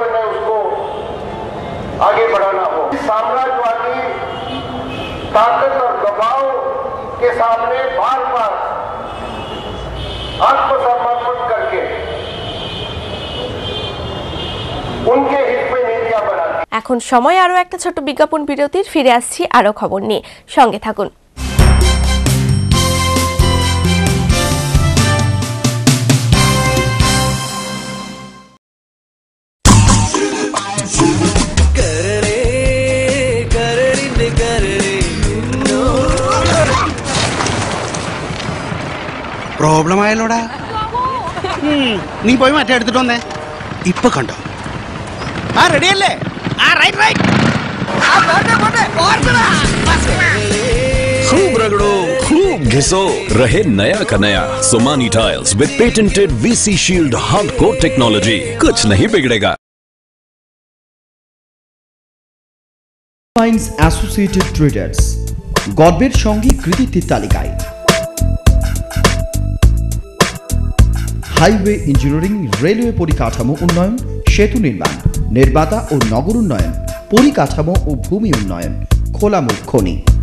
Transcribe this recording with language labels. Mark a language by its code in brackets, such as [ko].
[hi] आगे बढ़ाना हो। साम्राज्यवादी ताकत और दबाव के सामने बार बार आत्मसमर्पण करके उनके हित में नीतियां बनाती। [bn] এখন সময় আরো একটা ছোট বিজ্ঞাপন বিরতির, ফিরে আসছি আরো খবর নিয়ে, সঙ্গে থাকুন। [ml] പ്രോബ്ലം ആയാലോടാ. നീ പോയി മറ്റേ എടുത്തിട്ട് വന്നേ. ഇപ്പൊ കണ്ടോ? ആ റെഡിയല്ലേ? ആ റൈറ്റ് റൈറ്റ്. [hi] खूब रगड़ो, खूब घिसो, रहे नया का नया। [en] Somani tiles with patented VC shield hardcore technology, [hi] कुछ नहीं बिगड़ेगा। [bn] মাইন্স অ্যাসোসিয়েটেড ট্রেডার্স গর্বের সঙ্গে কৃতিত্বের তালিকায়। হাইওয়ে ইঞ্জিনিয়ারিং, রেলওয়ে পরিকাঠামো উন্নয়ন, সেতু নির্মাণ, নির্মাতা ও নগর উন্নয়ন, পরিকাঠামো ও ভূমি উন্নয়ন, খোলামুখ খনি।